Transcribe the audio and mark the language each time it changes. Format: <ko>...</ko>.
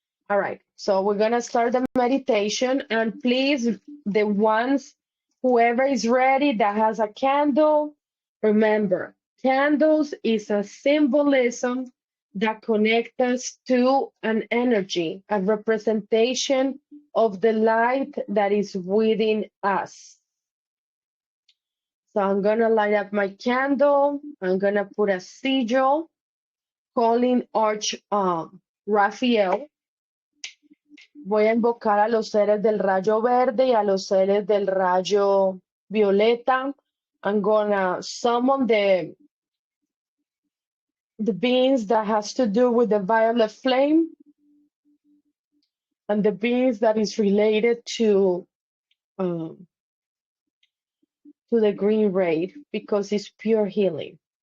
<en>All right, so we're gonna start the meditation, and please, whoever is ready that has a candle, remember, candles is a symbolism that connects us to an energy, a representation of the light that is within us. So I'm gonna light up my candle. I'm gonna put a sigil, calling Raphael.</en> <es>Voy a invocar a los seres del rayo verde y a los seres del rayo violeta.</es> <en>I'm gonna summon the beings that has to do with the violet flame and the beings that is related to the green ray because it's pure healing.</en>